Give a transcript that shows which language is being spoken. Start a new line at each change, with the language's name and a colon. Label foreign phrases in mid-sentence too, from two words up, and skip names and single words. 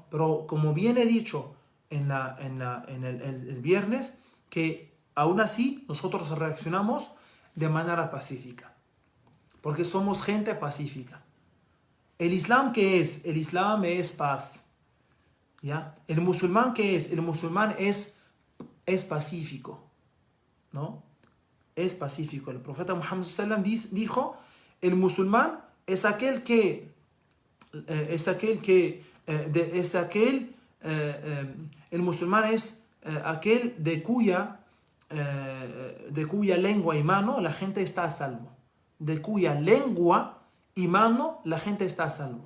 Spanish: Pero como bien he dicho en el viernes, que aún así nosotros reaccionamos de manera pacífica. Porque somos gente pacífica. ¿El Islam qué es? El Islam es paz. ¿Ya? ¿El musulmán qué es? El musulmán es pacífico, ¿no? Es pacífico. El profeta Muhammad
Arabic: صلى الله عليه وسلم
Spanish: dijo, el musulmán es aquel que el musulmán es aquel de cuya de cuya lengua y mano la gente está a salvo. De cuya lengua y mano la gente está a salvo.